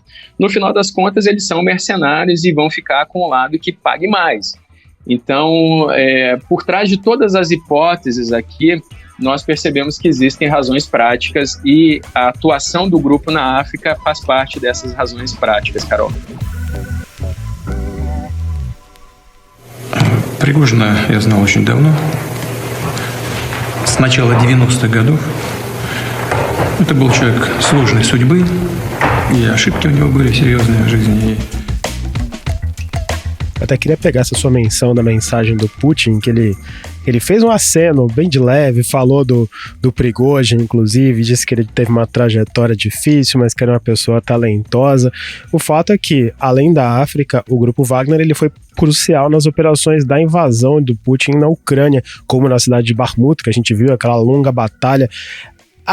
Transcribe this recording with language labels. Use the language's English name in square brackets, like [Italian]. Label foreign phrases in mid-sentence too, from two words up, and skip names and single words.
[Portuguese] No final das contas, eles são mercenários e vão ficar com o lado que pague mais. Então, por trás de todas as hipóteses aqui, nós percebemos que existem razões práticas e a atuação do grupo na África faz parte dessas razões práticas, Carol. [Russian] Пригожина я знал очень давно, с начала 90-х годов. Это был человек сложной судьбы, и ошибки у него были серьезные в жизни. [Portuguese] Eu até queria pegar essa sua menção da mensagem do Putin, que ele fez um aceno bem de leve, falou do Prigozhin, inclusive, disse que ele teve uma trajetória difícil, mas que era uma pessoa talentosa. O fato é que, além da África, o Grupo Wagner ele foi crucial nas operações da invasão do Putin na Ucrânia, como na cidade de Bakhmut, que a gente viu aquela longa batalha.